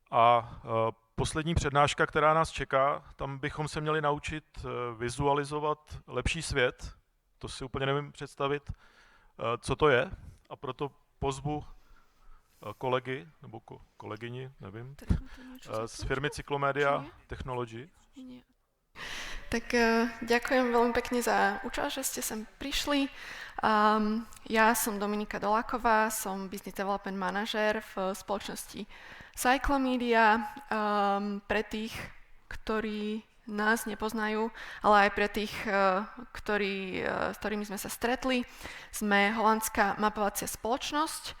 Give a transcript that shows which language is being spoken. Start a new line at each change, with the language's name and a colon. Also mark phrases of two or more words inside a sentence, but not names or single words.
Czech: A poslední přednáška, která nás čeká, tam bychom se měli naučit vizualizovat lepší svět. To si úplně nevím představit, co to je. A proto pozvu kolegy, nebo kolegyni, nevím, z firmy Cyclomedia Technology.
Slovak: Tak ďakujem veľmi pekne za účasť, že ste sem prišli. Ja som Dominika Doláková, som
English: Business Development
Slovak: Manažer v spoločnosti Cyclomedia. Pre tých, ktorí nás nepoznajú, ale aj pre tých, s ktorými sme sa stretli, sme holandská mapovacia spoločnosť.